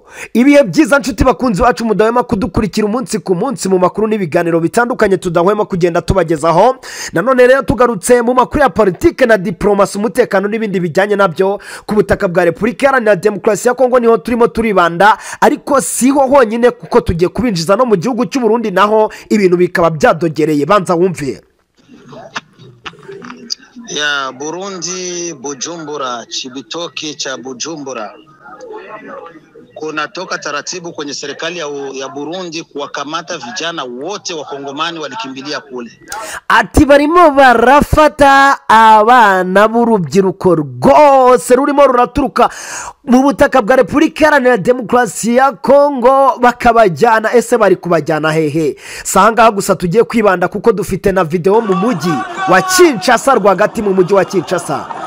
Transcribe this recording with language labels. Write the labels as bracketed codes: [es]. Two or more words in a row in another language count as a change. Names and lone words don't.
[rw] Ibihe byiza nshuti bakunzi bacu mudahwema kudukurikira umunsi ku munsi mu makuru n'ibiganiro bitandukanye tudahwema kugenda tubagezaho. Nanone rero tugarutse mu makuru ya politike na diplomasi, umutekano n'ibindi bijyanye nabyo ku butaka bwa Repubulika Iharanira Demokarasi ya Kongo, niho turimo turibanda, ariko siho honyine kuko tugiye kubinjiza no mu gihugu cy'u Burundi naho ibintu bikaba byadogereye. Banza wumve. [sw] Ya Burundi, Bujumbura, Chibitoke cha Bujumbura, kunatoka taratibu kwenye serikali ya Burundi kuwakamata vijana wote wa Kongomani walikimbilia kule. [rw] Ati barimo barafata abana b'urubyiruko rwose rurimo ruraturuka mu butaka bwa Repubulika Iharanira Demokarasi ya Kongo bakabajyana. Ese bari kubajyana hehe? Sanga gusa tugiye kwibanda kuko dufite na video mu mujyi wa Kinshasa, rwagati mu mujyi wa Kinshasa.